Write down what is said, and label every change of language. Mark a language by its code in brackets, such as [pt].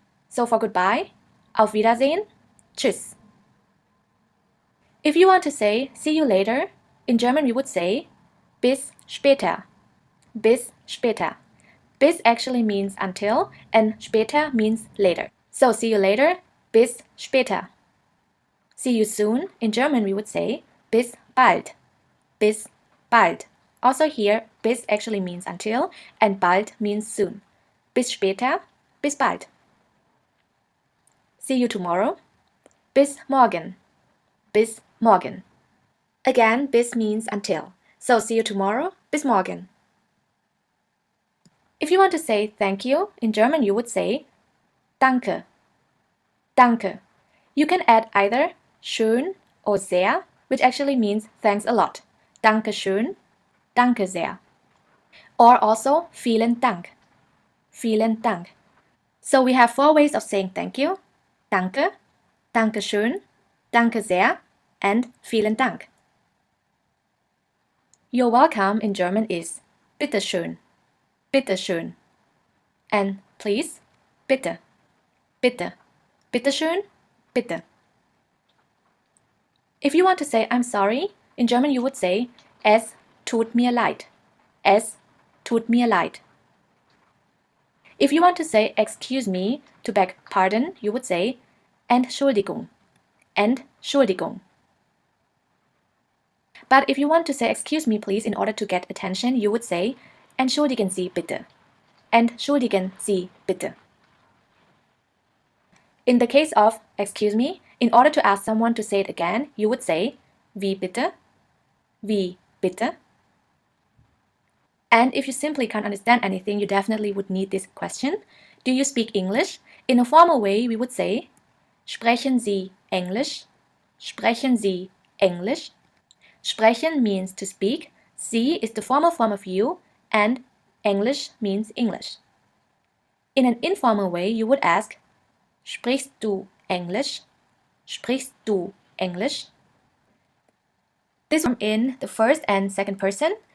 [en] So for goodbye, [de] Auf Wiedersehen, Tschüss. [en] If you want to say see you later, in German we would say [de] Bis später. Bis später. [en] Bis actually means until and später means later. So see you later, [de] bis später. [en] See you soon, in German we would say [de] bis bald. Bis bald. [en] Also here, bis actually means until and bald means soon. [de] Bis später, bis bald. [en] See you tomorrow. [de] Bis morgen. Bis morgen. [en] Again, bis means until. So see you tomorrow. [de] Bis morgen. [en] If you want to say thank you, in German you would say [de] Danke. Danke. [en] You can add either schön or sehr, which actually means thanks a lot. [de] Danke schön, danke sehr. [en] Or also [de] vielen Dank. Vielen Dank. So we have 4 ways of saying thank you. Danke, danke schön, danke sehr, and vielen Dank. [en] You're welcome in German is [de] bitte schön, bitte schön. [en] And please, [de] bitte, bitte, bitte schön, bitte. [en] If you want to say I'm sorry, in German you would say [de] es tut mir leid. Es tut mir leid. [en] If you want to say excuse me to beg pardon, you would say [de] Entschuldigung. Entschuldigung. [en] But if you want to say excuse me please in order to get attention, you would say [de] Entschuldigen Sie bitte. Entschuldigen Sie bitte. [en] In the case of excuse me, in order to ask someone to say it again, you would say [de] wie bitte? Wie bitte? [en] And if you simply can't understand anything, you definitely would need this question. Do you speak English? In a formal way, we would say [de] Sprechen Sie Englisch? Sprechen Sie Englisch? [en] Sprechen means to speak, Sie is the formal form of you, and English means English. In an informal way, you would ask [de] Sprichst du Englisch? Sprichst du Englisch? [en] This form in the first and second person.